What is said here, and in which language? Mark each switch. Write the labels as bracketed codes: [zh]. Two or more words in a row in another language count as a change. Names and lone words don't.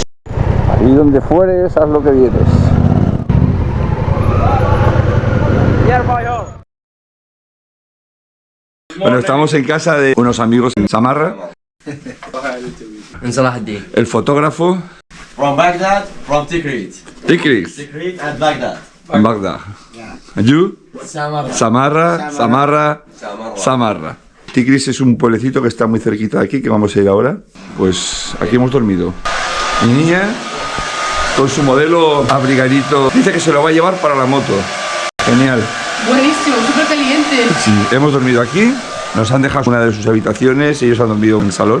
[es] Y donde fueres, haz lo que vienes. Bueno, estamos en casa de unos amigos en Samarra. El fotógrafo [en] From Baghdad, from Tikrit. Tikrit, Tikrit and Baghdad. [es] en Bagdad. [en] You? Samarra. [es] Tikrit es un pueblecito que está muy cerquita de aquí, que vamos a ir ahora. Pues aquí hemos dormido. Mi niña, con su modelo abrigadito, dice que se lo va a llevar para la moto. Genial. Buenísimo, súper caliente. Sí, hemos dormido aquí, nos han dejado una de sus habitaciones, ellos han dormido en el salón.